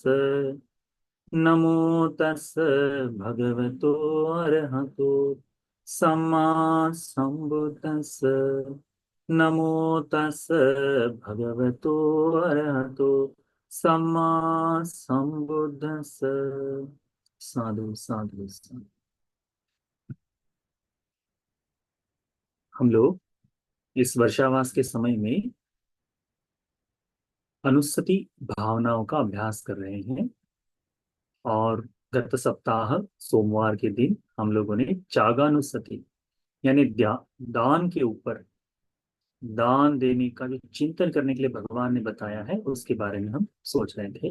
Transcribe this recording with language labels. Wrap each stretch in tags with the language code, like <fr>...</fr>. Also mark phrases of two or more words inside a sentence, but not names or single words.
<pi>नमो तस् भगवतो अरहतो सम्मा सम्बुद्धस्स। नमो तस् भगवतो अरहतो सम्मा सम्बुद्धस्स। साधु साधु साधु।</pi> <hi>हम लोग इस वर्षावास के समय में अनुस्सति भावनाओं का अभ्यास कर रहे हैं। और गत सप्ताह सोमवार के दिन हम लोगों ने चागानुस्सति यानी दान के ऊपर, दान देने का जो चिंतन करने के लिए भगवान ने बताया है उसके बारे में हम सोच रहे थे।</hi>